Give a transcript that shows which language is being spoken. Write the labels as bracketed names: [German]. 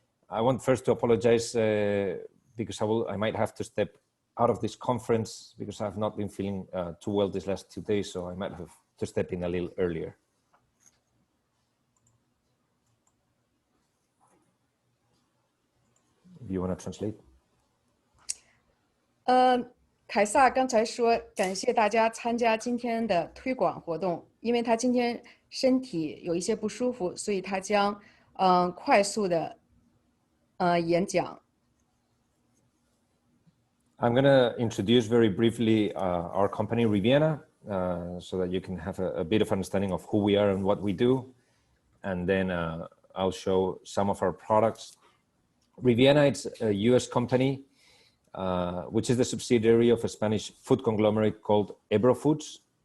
[English] I want first to apologize because I might have to step out of this conference because I've not been feeling too well these last 2 days, so I might have to step in a little earlier. Do you want to translate? [Chinese] 凯撒刚才说感谢大家参加今天的推广活动，因为他今天身体有一些不舒服，所以他将快速的演讲。 [English] I'm going to introduce very briefly our company, Riviana, so that you can have a bit of understanding of who we are and what we do. And then I'll show some of our products. Riviana, it's a US company, which is the subsidiary of a Spanish food conglomerate called Ebro Foods.